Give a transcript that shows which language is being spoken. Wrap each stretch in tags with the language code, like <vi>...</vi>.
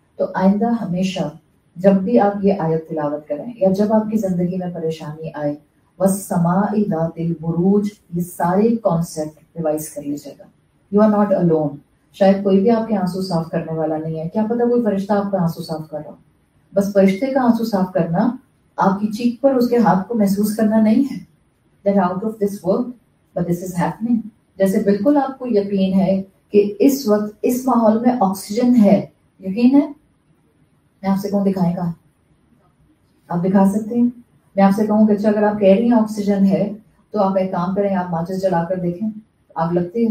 <ur>تو آئندہ ہمیشہ جب بھی آپ یہ آیت تلاوت کریں یا جب آپ کی زندگی میں پریشانی آئے،</ur> <ar>وَالسَّمَاءِ ذَاتِ الْبُرُوجِ،</ar> <ur>یہ سارے کانسیپٹ ریوائز کر لیجیے گا.</ur> <en>You are not alone.</en> <ur>شاید کوئی بھی آپ کے آنسو صاف کرنے والا نہیں ہے، کیا پتا کوئی فرشتہ آپ کا آنسو صاف کر رہا ہو. بس فرشتے کا آنسو صاف کرنا آپ کی چیک پر اس کے ہاتھ کو محسوس کرنا نہیں ہے.</ur> <en>That out of this world, but this is happening.</en> <ur>جیسے بالکل آپ کو یقین ہے کہ اس وقت اس ماحول میں آکسیجن ہے، یقین ہے. میں آپ سے کہوں دکھائے گا، آپ دکھا سکتے ہیں. میں آپ سے کہوں کہ اچھا اگر آپ کہہ رہی ہیں آکسیجن ہے تو آپ ایک کام کریں، آپ ماچس جلا کر دیکھیں آگ لگتی ہے.</ur>